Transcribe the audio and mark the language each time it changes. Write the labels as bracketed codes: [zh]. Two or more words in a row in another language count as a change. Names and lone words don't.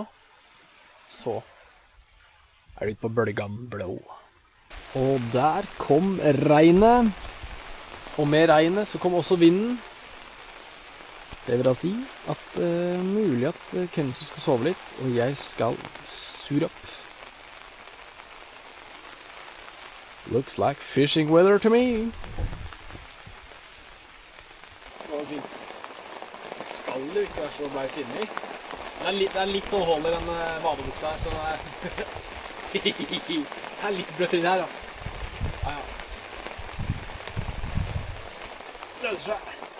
[no] Så det ute på Bølgan Blå. Og der kom regnet. Og med regnet så kom også vinden. Det vil da si at mulig at Kenso skal sove litt, og jeg skal sure opp. [en] Looks like fishing weather to me. [no] Det var fint. Det skal jo ikke være så bleit inni. Det litt sånn hold i den badebuksa her, så det litt bløtt inni her, ja. Ja. Løser seg.